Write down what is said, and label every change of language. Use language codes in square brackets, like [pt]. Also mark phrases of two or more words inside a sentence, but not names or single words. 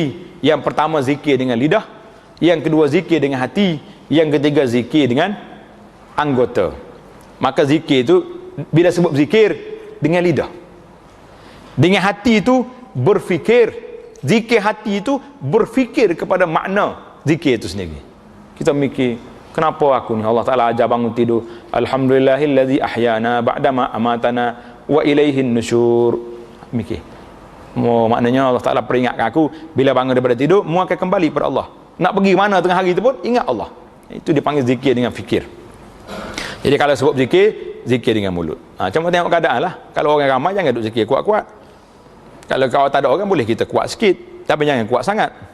[ms] Yang pertama zikir dengan lidah, yang kedua zikir dengan hati, yang ketiga zikir dengan anggota. Maka zikir itu bila sebut zikir dengan lidah, dengan hati itu berfikir. Zikir hati itu berfikir kepada makna zikir itu sendiri. Kita mikir, kenapa aku ni? Allah Ta'ala ajar bangun tidur, [ar] الحمد لله الذي أحيانا بعد ما أماتنا وإليه النشور. [ms] Mikir, maknanya Allah Ta'ala peringatkan aku, bila bangun daripada tidur, mu akan kembali kepada Allah. Nak pergi mana tengah hari itu pun, ingat Allah. Itu dipanggil zikir dengan fikir. Jadi kalau sebut zikir, zikir dengan mulut. Cuma tengok keadaan lah. Kalau orang ramai, jangan duduk zikir kuat-kuat. Kalau kau tak ada orang, boleh kita kuat sikit, tapi jangan kuat sangat.